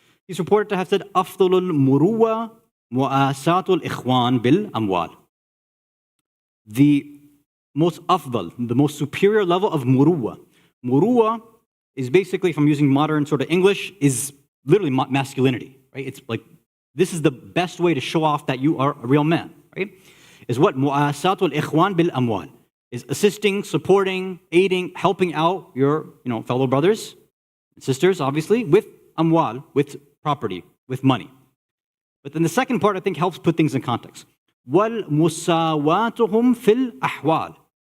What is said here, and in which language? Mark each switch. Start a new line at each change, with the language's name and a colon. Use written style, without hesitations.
English: He's reported to have said,
Arabic: أفضل المروة مؤاساة الإخوان بالأموال.
English: The most afdal, the most superior level of muruwa. Muruwa is basically, if I'm using modern sort of English, is literally masculinity, right? It's like, this is the best way to show off that you are a real man, right? Is what
Arabic: مؤاساة الإخوان بالأموال.
English: Is assisting, supporting, aiding, helping out your fellow brothers and sisters, obviously, with amwal, with property, with money. But then the second part, I think, helps put things in context.
Arabic: وَالْمُسَاوَاتُهُمْ فِي الْأَحْوَالِ.